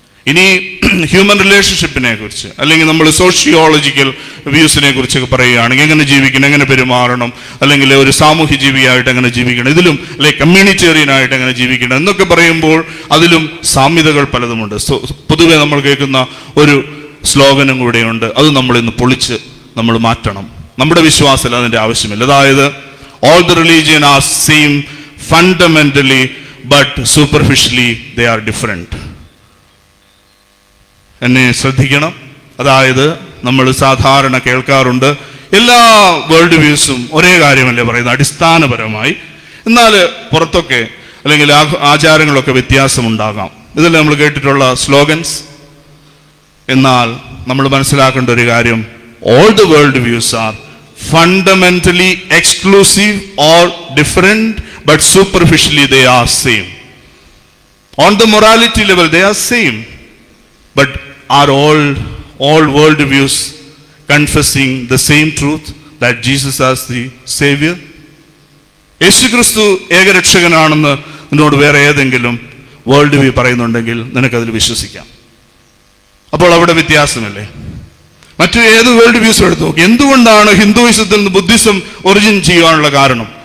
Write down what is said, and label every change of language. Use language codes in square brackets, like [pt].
[ml] ഇനി ഹ്യൂമൻ റിലേഷൻഷിപ്പിനെ കുറിച്ച് അല്ലെങ്കിൽ നമ്മൾ സോഷ്യോളജിക്കൽ വ്യൂസിനെ കുറിച്ചൊക്കെ പറയുകയാണെങ്കിൽ എങ്ങനെ ജീവിക്കണം, എങ്ങനെ പെരുമാറണം, അല്ലെങ്കിൽ ഒരു സാമൂഹ്യ ജീവിയായിട്ട് എങ്ങനെ ജീവിക്കണം, ഇതിലും അല്ലെങ്കിൽ കമ്മ്യൂണിറ്റേറിയൻ ആയിട്ട് എങ്ങനെ ജീവിക്കണം എന്നൊക്കെ പറയുമ്പോൾ അതിലും സാമ്യതകൾ പലതുമുണ്ട്. പൊതുവെ നമ്മൾ കേൾക്കുന്ന ഒരു സ്ലോഗനും കൂടെയുണ്ട്, അത് നമ്മൾ ഇന്ന് പൊളിച്ച് നമ്മൾ മാറ്റണം. നമ്മുടെ വിശ്വാസത്തിൽ അതിൻ്റെ ആവശ്യമില്ല. അതായത് [en] all the religion are same fundamentally but superficially they are different. [ml] എന്നെ ശ്രദ്ധിക്കണം. അതായത് നമ്മൾ സാധാരണ കേൾക്കാറുണ്ട് എല്ലാ വേൾഡ് വ്യൂസും ഒരേ കാര്യമല്ലേ പറയുന്നത് അടിസ്ഥാനപരമായി, എന്നാൽ പുറത്തൊക്കെ അല്ലെങ്കിൽ ആചാരങ്ങളൊക്കെ വ്യത്യാസമുണ്ടാകാം. ഇതെല്ലാം നമ്മൾ കേട്ടിട്ടുള്ള സ്ലോഗൻസ്. എന്നാൽ നമ്മൾ മനസ്സിലാക്കേണ്ട ഒരു കാര്യം, [en] all the world views are fundamentally exclusive or different but superficially they are same. On the morality level they are same, but are all world views confessing the same truth that Jesus as the Savior? [ml] യേശു ക്രിസ്തു ഏകരക്ഷകനാണെന്ന് നിന്നോട് വേറെ ഏതെങ്കിലും world view പറയുന്നുണ്ടെങ്കിൽ നിനക്കതിൽ വിശ്വസിക്കാം. അപ്പോൾ അവിടെ വ്യത്യാസമില്ലേ? മറ്റു ഏത് വേൾഡ് വ്യൂസ് എടുത്തു നോക്കി. എന്തുകൊണ്ടാണ് ഹിന്ദുയിസത്തിൽ നിന്ന് ബുദ്ധിസം ഒറിജിൻ ചെയ്യാനുള്ള കാരണം?